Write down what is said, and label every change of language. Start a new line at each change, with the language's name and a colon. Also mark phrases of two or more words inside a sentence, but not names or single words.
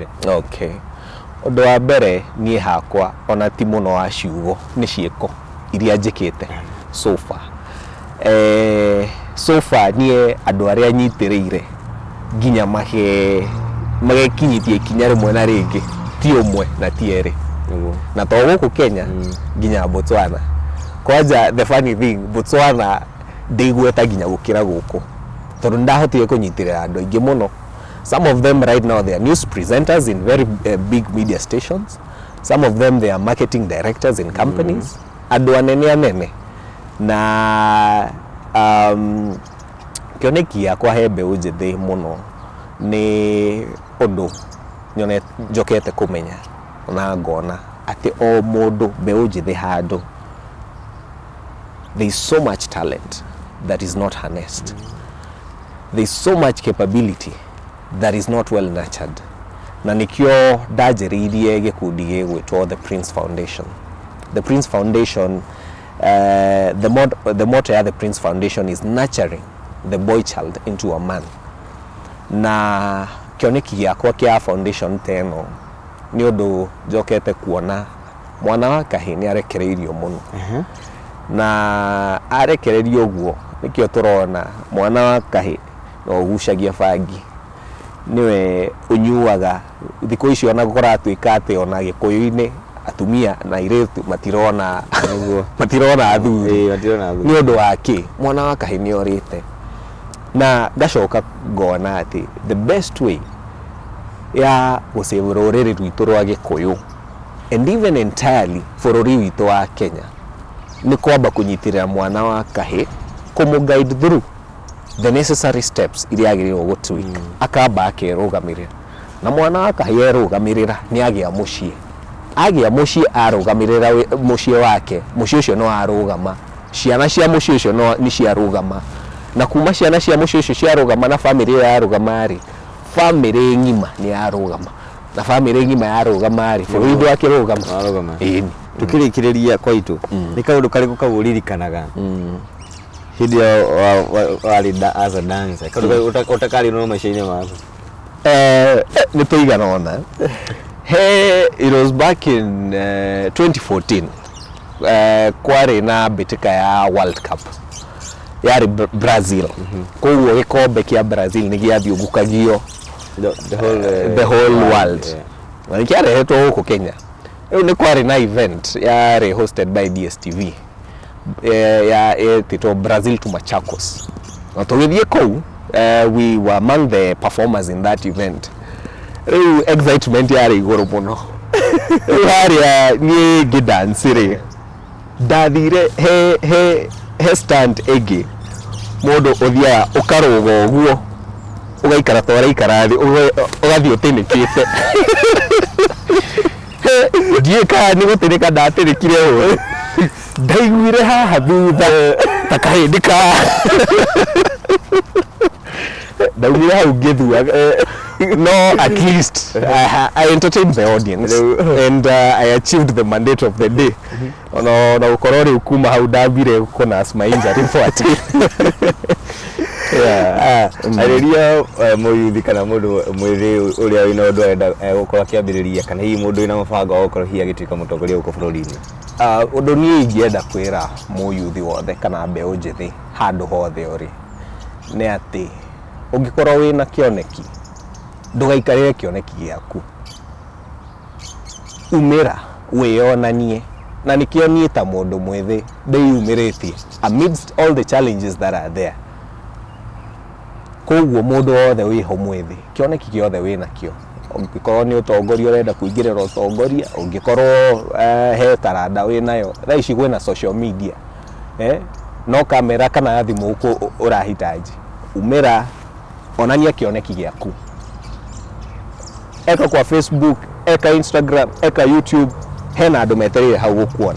Kikuyu: okay undu wa mbere nie hakwa ona ti muno wa ciugo ni ciiko iria njikite
English: so far
Kikuyu: nie andu aria nyitiriire ginya magekinyitie ikinya rimwe na ringi ti umwe na ti eri na to guku Kenya ginya Botswana kwaja
English: the funny thing
Kikuyu: Botswana ndigweta ginya gukira guku tondu ndahotire kunyitirira andu ingi muno.
English: Some of them right now they are news presenters in very big media stations. Some of them they are marketing directors in companies.
Kikuyu: Andu anene na kioneki yakwa he mbeu njithi muno ni undu nyone njokete kumenya na ngona ati o mundu mbeu njithi handu
English: there is so much talent that is not harnessed. There is so much capability that is not well nurtured.
Kikuyu: Na nikio ndajiririe gikundi gigwitwo the Prince Foundation.
English: The Prince Foundation the motto of the Prince Foundation is nurturing the boy child into a man.
Kikuyu: Na kioneki giakwa kia foundation teno ni undu njokete kuona mwana wa kahii ni arekereirio muno na arekereirio guo nikio turona mwana wa kahii no gucagia bangi niwe unyuaga thiku icio ona gukora tuikate ona gikuyu-ini atumia na iretu matirona athuri ni undu waki mwana wa kahii ni orite na ngacoka ngona ati
English: the best way
Kikuyu: ya gusave ruriri rwitu rwa gikuyu
English: and even entirely
Kikuyu: bururi witu wa Kenya ni kwamba kunyitirira mwana wa kahii kumu-guide
English: through the necessary steps
Kikuyu: iria agirwo gutwik akamba akerugamirira na mwana wa kahii erugamirira ni agia mucii arugamirira mucii wake mucii ucio no arugama ciana cia mucii ucio no ni ciarugama na kuma ciana cia mucii ucio ciarugama na family yarugama ri family ngima ni arugama na family ngima yarugama ri bururi ndu akirugama ini tukirikiriria kwaitu ni kaundu kariku kaguririkanaga hindi walida
English: as a dancer
Kikuyu: kaundu utakari no maisha-ini maku ni tuigana ona
English: it was back in 2014
Kikuyu: kwari na bitika ya World Cup yari Brazil koguo gikombe kia Brazil ni giathiungukagio
English: the whole world
Kikuyu: na kiarehetwo huko Kenya. Riu ni kwari na event yari
English: hosted by
Kikuyu: DSTV ya tito Brazil to Machakos na tugithie kou
English: we were among the performers in that event.
Kikuyu: Riu excitement yari iguru muno yari ni ngidance ri ndathire he stand ĩngĩ mũndũ ũthiaga ũkarũga ũguo ũgaikara ta ũraikara thĩ ũgathiĩ ũtĩnĩkĩte ndiĩka nĩ gũtĩnĩka ndatĩnĩkire ũũ ndaiguire haha thutha ta kahĩndĩ ka ndaumire hau ngĩthua no
English: at least I entertained the audience and I achieved the mandate of the day
Kikuyu: na gũkorwo rĩu kuma hau ndambire gũkona
English: my injury forte
Kikuyu: arĩria mũyuthi kana mũndũ mwĩthĩ ũrĩa wĩna ũndũ arenda gũkorwo akĩambĩrĩria kana hihi mũndũ wĩna mũbango wa gũkorwo hihi agĩtuĩka mũtongoria gũkũ bũrũri-inĩ. Ũndũ niĩ ingĩenda kwĩra mũyuthi wothe kana mbeũ njĩthĩ handũ hothe ũrĩ nĩ atĩ ũngĩkorwo wĩna kĩoneki ndũgaikarĩre kĩoneki gĩaku, umĩra wĩonanie, na nĩkĩo niĩ ta mũndũ mwĩthĩ ndĩyumĩrĩtie
English: amidst all the challenges that are there.
Kikuyu: Koguo mũndũ wothe wĩho mwĩthĩ kĩoneki gĩothe wĩnakĩo, ũngĩkorwo nĩ ũtongoria ũrenda kũingĩrĩra ũtongoria, ũngĩkorwo he taranda wĩnayo, thaa ici kwĩna
English: social media
Kikuyu: no kamera kana thimũ ũrahitaji, umĩra onania kĩoneki gĩaku, eka kwa Facebook, eka Instagram, eka YouTube, hena andũ metereire hau gũkuona.